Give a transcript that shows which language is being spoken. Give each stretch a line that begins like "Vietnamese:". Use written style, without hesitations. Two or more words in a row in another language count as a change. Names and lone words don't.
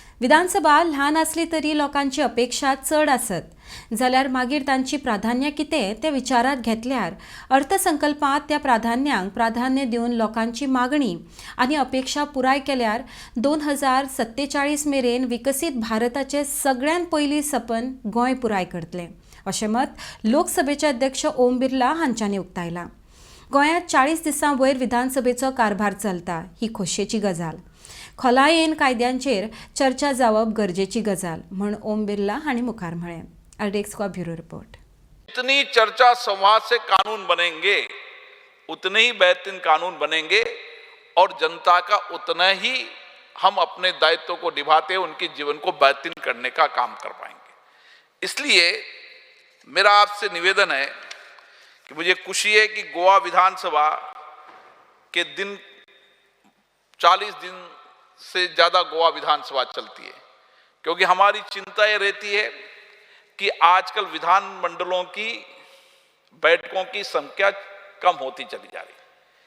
Konkani: विधानसभा ल्हान आसली तरी लोकांची अपेक्षा चड आसत जाल्यार मागीर तांची प्राधान्य कितें तें विचारात घेतल्यार अर्थसंकल्पांत त्या प्राधान्यांक प्राधान्य दिवन लोकांची मागणी आनी अपेक्षा पुराय केल्यार 2047 मेरेन विकसीत भारताचें सगळ्यांत पयलीं सपन गोंय पुराय करतलें अशें मत लोकसभेचे अध्यक्ष ओम बिर्ला हांच्यांनी उक्तायलां। गोंयांत 40 दिसां वयर विधानसभेचो कारभार चलता ही खोशयेची गजाल। खोलायेन कायद्यांचेर चर्चा जावप गरजेची गजाल म्हण ओम बिर्ला हांणी मुखार म्हळें।
Hindi: अर्डेक्स का ब्यूरो रिपोर्ट। जितनी चर्चा संवाद से कानून बनेंगे उतने ही बेहतरीन कानून बनेंगे और जनता का उतना ही हम अपने दायित्व को निभाते उनके जीवन को बेहतरीन करने का काम कर पाएंगे। इसलिए मेरा आपसे निवेदन है कि मुझे खुशी है कि गोवा विधानसभा के दिन 40 दिन से ज़्यादा गोवा विधानसभा चलती है, क्योंकि हमारी चिंता ये रहती है कि आजकल विधानमंडलों की बैठकों की संख्या कम होती चली जा रही है।